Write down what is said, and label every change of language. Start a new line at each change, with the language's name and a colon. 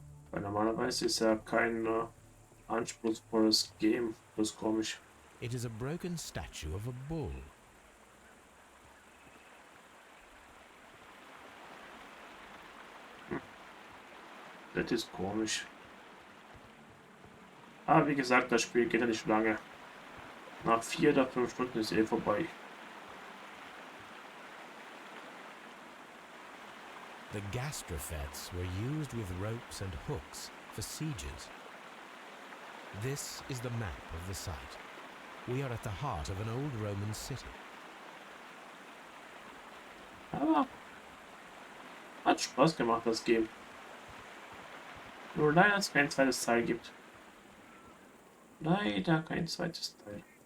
German: Weil normalerweise ist ja kein anspruchsvolles Game. Das ist komisch.
English: It is a broken statue of a bull.
German: Das ist komisch. Aber wie gesagt, das Spiel geht ja nicht lange. Nach 4 oder 5 Stunden ist eh vorbei.
English: The gastrofets were used with ropes and hooks for sieges. This is the map of the site. We are at the heart of an old Roman city.
German: Aber hat Spaß gemacht, das Game. Nur leider, dass es kein zweites Teil gibt. Leider kein zweites Teil.